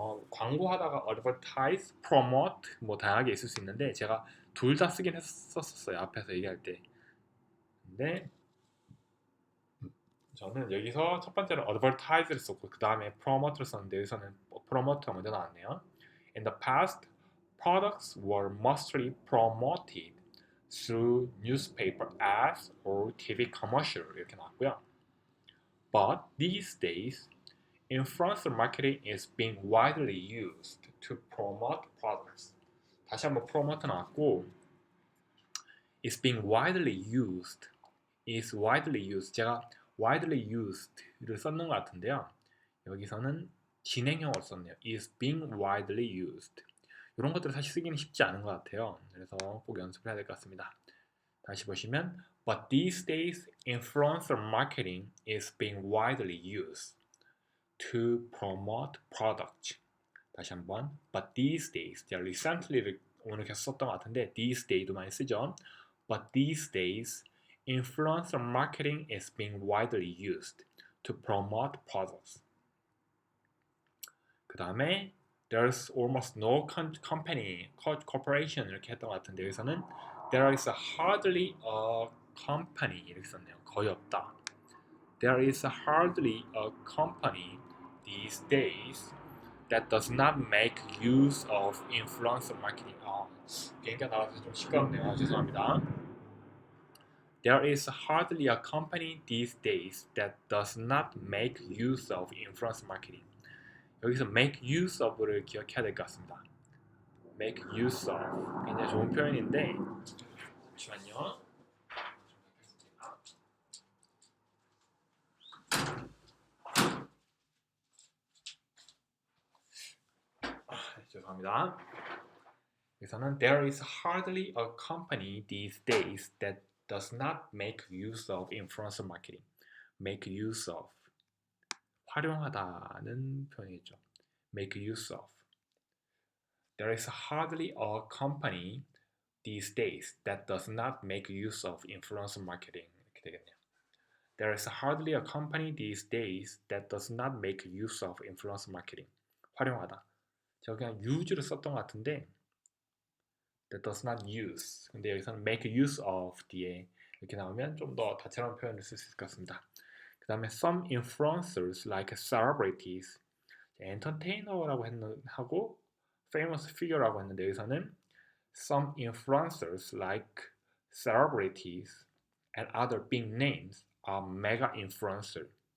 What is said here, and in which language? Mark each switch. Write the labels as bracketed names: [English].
[Korean] 광고하다가 advertise, promote 뭐 다양하게 있을 수 있는데 제가 둘 다 쓰긴 했었어요. 앞에서 얘기할 때. 근데 저는 여기서 첫 번째로 advertise를 썼고 그 다음에 promote를 썼는데 여기서는 promote가 먼저 나왔네요. [English] In the past, products were mostly promoted through newspaper ads or TV commercial [Korean] 이렇게 나왔고요. [English] But these days, influencer marketing is being widely used to promote products. [Korean] 다시 한번 promote 나왔고 [English] is being widely used [Korean] 제가 widely used를 썼는 것 같은데요. 여기서는 진행형으로 썼네요. [English] is being widely used. [Korean] 이런 것들을 사실 쓰기는 쉽지 않은 것 같아요. 그래서 꼭 연습을 해야 될 것 같습니다. 다시 보시면 [English] But these days, influencer marketing is being widely used to promote products. [Korean] 다시 한번 [English] But these days, [Korean] 제가 recently를 오늘 계속 썼던 것 같은데 these days도 많이 쓰죠. [English] But these days, influencer marketing is being widely used to promote products. [Korean] 그 다음에 [English] There's almost no corporation [Korean] 이렇게 했던 것 같은데 여기서는 [English] There is hardly a company [Korean] 이렇게 썼네요. 거의 없다. [English] There is hardly a company these days that does not make use of influencer marketing. [Korean] 비행기가 나와서 좀 시끄럽네요. 죄송합니다. [English] There is hardly a company these days that does not make use of influencer marketing. [Korean] 여기서 make use of를 기억해야 될 것 같습니다. make use of 굉장히 좋은 표현인데 잠시만요. 죄송합니다. 여기서는 [English] there is hardly a company these days that does not make use of influencer marketing. [Korean] make use of 활용하다는 표현이죠. make use of. [English] There is hardly a company these days that does not make use of influencer marketing. [Korean] 이렇게 되겠네요. [English] There is hardly a company these days that does not make use of influencer marketing. [Korean] 활용하다. 제가 그냥 use를 썼던 것 같은데 [English] that does not use. [Korean] 근데 여기서는 make use of 뒤에 이렇게 나오면 좀 더 다채로운 표현을 쓸 수 있을 것 같습니다. 그 다음에 [English] some influencers like celebrities, [Korean] 엔터테이너라고 하고 [English] famous figure라고 [Korean] 했는데 여기서는 [English] some influencers like celebrities and other big names are mega influencer.